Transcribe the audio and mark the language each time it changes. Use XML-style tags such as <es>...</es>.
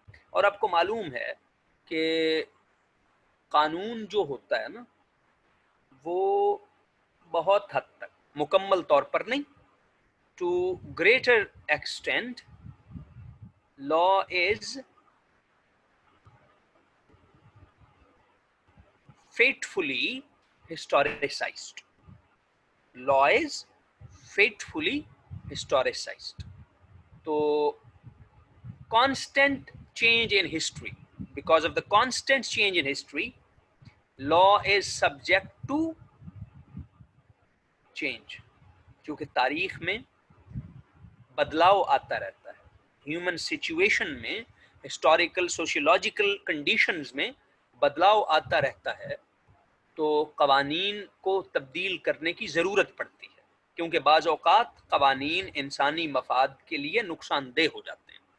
<ur>اور آپ کو معلوم ہے کہ قانون جو ہوتا ہے نا، وہ بہت حد تک، مکمل طور پر نہیں،</ur> <en>To greater extent law is faithfully historicized. Law is faithfully historicized. تو constant change in history, because of the constant change in history, law is subject to change.</en> <ur>کیونکہ تاریخ میں بدلاؤ آتا رہتا ہے، ہیومن سچویشن میں، ہسٹوریکل سوشیولوجیکل کنڈیشنز میں بدلاؤ آتا رہتا ہے. تو قوانین کو تبدیل کرنے کی ضرورت پڑتی ہے، کیونکہ بعض اوقات قوانین انسانی مفاد کے لیے نقصان دہ ہو جاتے ہیں.</ur>